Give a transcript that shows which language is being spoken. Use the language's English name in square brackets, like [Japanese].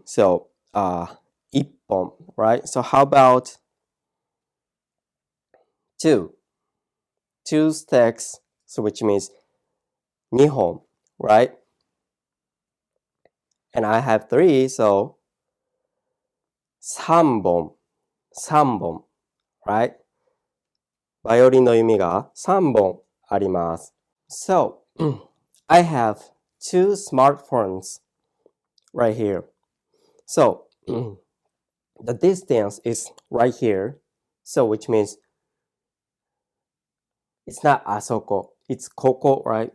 [English] So 一本, right? So how about 2? 2 sticks, so which means 2本, right? And I have 3, so 3本, 3本, right? [Japanese] バイオリンの弓が3本あります。 [English] So, I have 2 smartphones right here. So, the distance is right here. So, which means it's not あそこ. It's ここ, right?